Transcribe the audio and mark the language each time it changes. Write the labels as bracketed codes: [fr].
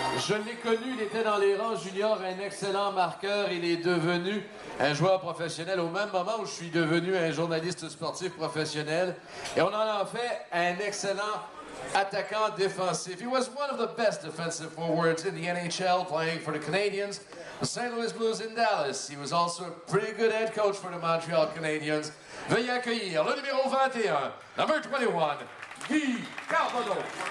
[fr] Je l'ai connu, il était dans les rangs juniors, un excellent marqueur. Il est devenu un joueur professionnel au même moment où je suis devenu un journaliste sportif professionnel. Et on en a fait un excellent attaquant défensif. [en] He was one of the best defensive forwards in the NHL, playing for the Canadiens, the St. Louis Blues in Dallas. He was also a pretty good head coach for the Montreal Canadiens. [fr] Veuillez accueillir le numéro 21, [en] number 21, [fr] Guy Carbonneau.